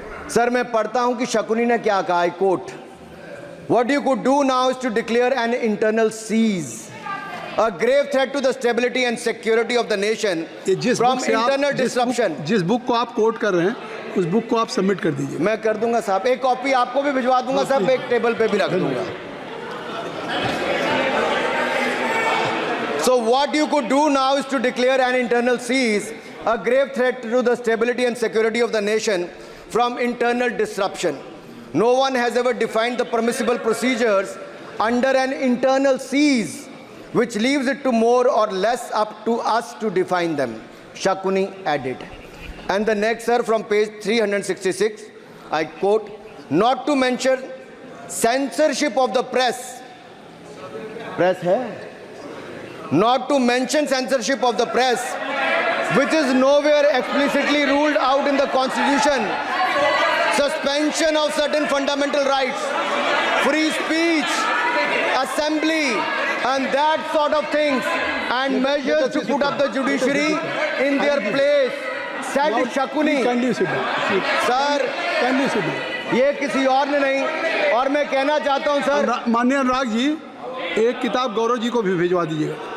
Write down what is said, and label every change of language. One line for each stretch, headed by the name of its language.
Hindi: Sir मैं पढ़ता हूं कि शकुनी ने क्या कहा,
English: I quote, what you could do now is to declare an internal siege, a grave threat to the stability and security of the nation from internal disruption।
Hindi: जिस book को आप कोट कर रहे हैं उस बुक को आप सबमिट कर दीजिए। मैं कर दूंगा साहब, एक कॉपी आपको भी भिजवा दूंगा साहब, एक टेबल पे भी रख दूंगा।
English: So what you could do now is to declare an internal seize, a grave threat to the stability and security of the nation from internal disruption. No one has ever defined the permissible procedures under an internal seize, which leaves it to more or less up to us to define them, Shakuni added. And the next, sir, from page 366, I quote, not to mention censorship of the press. Press hai? Not to mention censorship of the press, which is nowhere explicitly ruled out in the Constitution. Suspension of certain fundamental rights, free speech, assembly, and that sort of things, and measures to put up the judiciary in their place, said Shakuni.
Hindi: Sir ये किसी और ने नहीं, और मैं कहना चाहता हूं सर, माननीय अनुराग जी एक किताब गौरव जी को भी भिजवा दीजिएगा।